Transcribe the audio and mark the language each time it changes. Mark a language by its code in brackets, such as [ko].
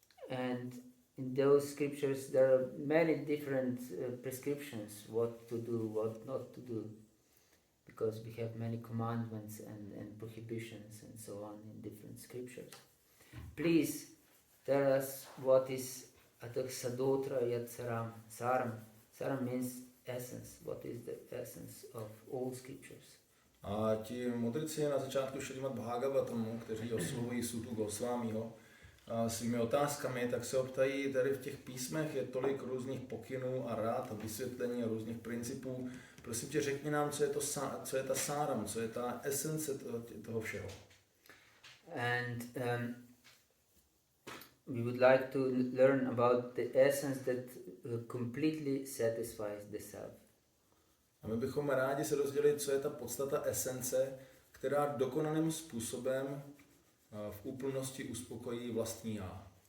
[en] And in those scriptures there are many different prescriptions, what to do, what not to do, because we have many commandments and prohibitions and so on in different scriptures. Please tell us what is [sa] atak sadotra yat saram. [en] Saram means essence. What is the essence of all scriptures? [cs] A ti mudrci na začátku Šrimad Bhagavatamu, kteří oslovují Sutu Gosvámiho svými otázkami, tak se optají, tady v těch písmech je tolik různých pokynů a rád a vysvětlení a různých principů. Prosím tě, řekni nám, co je ta sáram, co je ta esence toho všeho. [en] And we would like to learn about the essence that completely satisfies the self. [cs] A my bychom rádi se dozvěděli, co je ta podstata esence, která dokonalým způsobem v úplnosti uspokojí vlastní já.